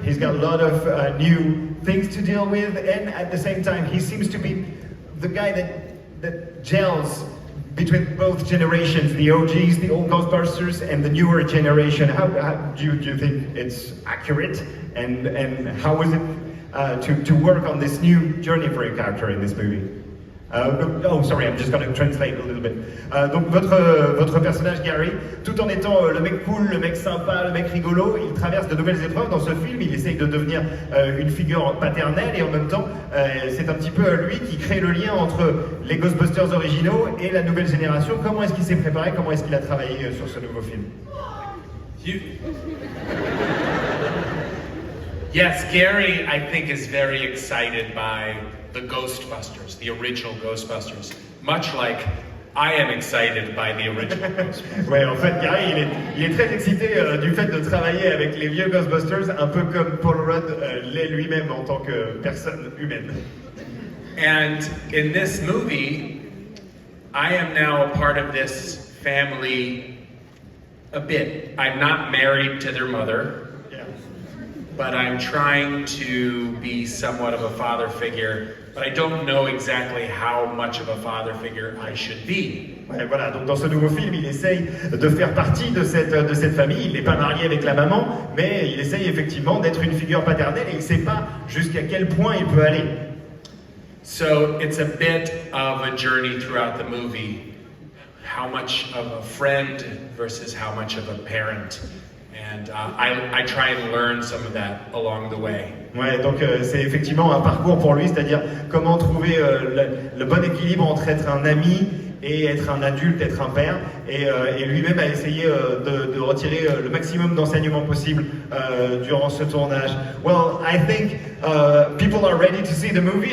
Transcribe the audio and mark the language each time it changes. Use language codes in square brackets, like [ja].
[en] He's got a lot of new things to deal with, and at the same time, he seems to be the guy that gels between both generations, the OGs, the old Ghostbusters, and the newer generation. How do you think it's accurate, and how is it to work on this new journey for your character in this movie? Sorry, I'm just going to translate a little bit. [fr] Donc votre personnage Gary, tout en étant le mec cool, le mec sympa, le mec rigolo, il traverse de nouvelles épreuves dans ce film. Il essaye de devenir une figure paternelle et en même temps, c'est un petit peu lui qui crée le lien entre les Ghostbusters originaux et la nouvelle génération. Comment est-ce qu'il s'est préparé? Comment est-ce qu'il a travaillé sur ce nouveau film? [en] Yes, Gary, I think, is very excited by the Ghostbusters, the original Ghostbusters, much like I am excited by the original Ghostbusters. [fr] Ouais, en fait, Gary, il est très excité du fait de travailler avec les vieux Ghostbusters, un peu comme Paul Rudd l'est lui-même en tant que personne humaine. [en] And in this movie, I am now a part of this family a bit. I'm not married to their mother. But I'm trying to be somewhat of a father figure, but I don't know exactly how much of a father figure I should be. [fr] Ouais, voilà, donc dans ce nouveau film, il essaye de faire partie de cette famille. Il n'est pas marié avec la maman, mais il essaye effectivement d'être une figure paternelle et il ne sait pas jusqu'à quel point il peut aller. [en] So it's a bit of a journey throughout the movie. How much of a friend versus how much of a parent. And I try and learn some of that along the way. [fr] Ouais, donc c'est effectivement un parcours pour lui, c'est-à-dire comment trouver le bon équilibre entre être un ami et être un adulte, être un père, et lui-même a essayé de retirer le maximum d'enseignements possibles durant ce tournage. [en] Well, I think people are ready to see the movie.